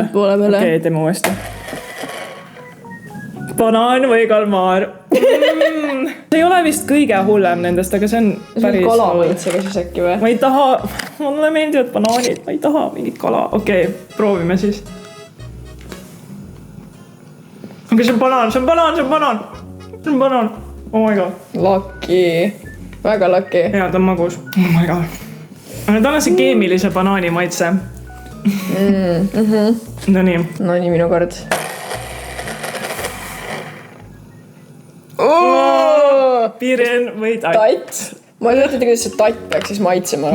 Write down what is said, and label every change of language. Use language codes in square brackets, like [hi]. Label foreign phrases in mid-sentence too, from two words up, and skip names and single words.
[et] Okei, teeme uuesti. Banaan või kalmaar? See ei ole vist kõige hullem nendest, aga see on päris... Kalamaitsega siis äkki või? Ma ei taha... Mulle meeldivad banaanid, ma ei taha mingit kala. Okei, proovime siis. Okei, see on banaan. [en] Oh my god. Lucky. [et] Väga lucky. Jaa, ta on magus. [en] Oh my god. [et] Aga ta on see keemilise banaani maitse. Nonii, minu kord. Piren või tatt. Ma ei mõtleta, kuidas see tatt peaks siis maitsema.